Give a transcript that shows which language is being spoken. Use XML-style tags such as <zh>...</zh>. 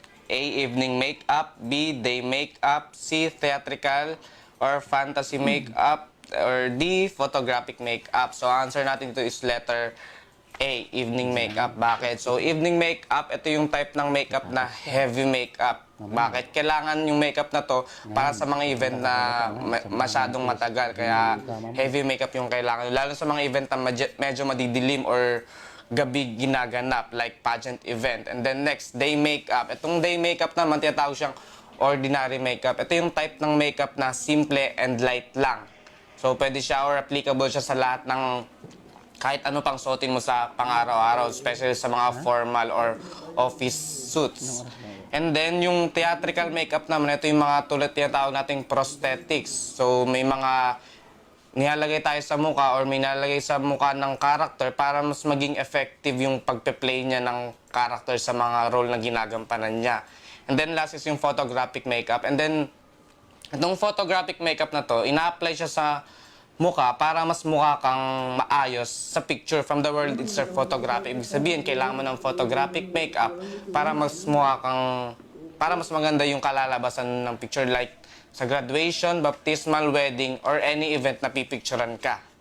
<en>A. Evening makeup. B. Day makeup. C. Theatrical or fantasy makeup. Or D, photographic makeup.</en> <tl>So, answer natin ito is letter A, evening makeup. Bakit? So, evening makeup, ito yung type ng makeup na heavy makeup. Bakit? Kailangan yung makeup na to para sa mga event na masyadong matagal. Kaya, heavy makeup yung kailangan. Lalo sa mga event na medyo madidilim or gabi ginaganap, like pageant event.</tl> <en>And then next, day makeup.</en> <tl>Itong day makeup naman, tinatawag siyang ordinary makeup. Ito yung type ng makeup na simple and light lang. So, pwede siya or applicable siya sa lahat ng kahit ano pang suotin mo sa pang-araw-araw, especially sa mga formal or office suits. And then, yung theatrical makeup naman, ito yung mga tulad tinatawag nating prosthetics. So, may mga nilalagay tayo sa mukha or may nilalagay sa mukha ng character para mas maging effective yung pagpe-play niya ng character sa mga role na ginagampanan niya. And then, last is yung photographic makeup. And then, itong photographic makeup na to, ina-apply siya sa mukha para mas mukha kang maayos sa picture.</tl> <en>From the world, it's a photographic.</en> <tl>Ibig sabihin, kailangan mo ng photographic makeup para mas mukha kang, para mas maganda yung kalalabasan ng picture, like sa graduation, baptismal, wedding, or any event na pipicturan ka.</tl>